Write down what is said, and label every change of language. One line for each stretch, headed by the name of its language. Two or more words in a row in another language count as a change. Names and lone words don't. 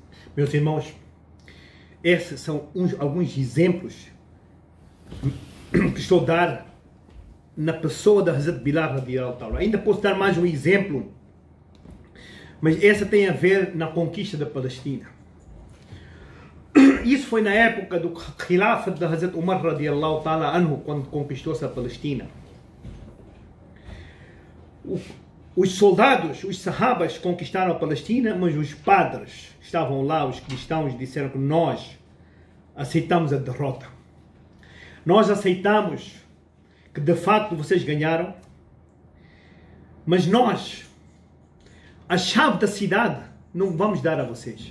Portuguese: Meus irmãos, esses são alguns exemplos que estou a dar na pessoa da Hazrat Bilal
Arabic: رضي الله تعالى.
Portuguese: Ainda posso dar mais um exemplo, mas essa tem a ver na conquista da Palestina. Isso foi na época do Khilafat da Hazrat Umar
Arabic: رضي الله تعالى عنه,
Portuguese: quando conquistou-se a Palestina. Os soldados, os sahabas conquistaram a Palestina, mas os padres estavam lá, os cristãos, disseram que nós aceitamos a derrota. Nós aceitamos que de facto vocês ganharam, mas nós, a chave da cidade, não vamos dar a vocês.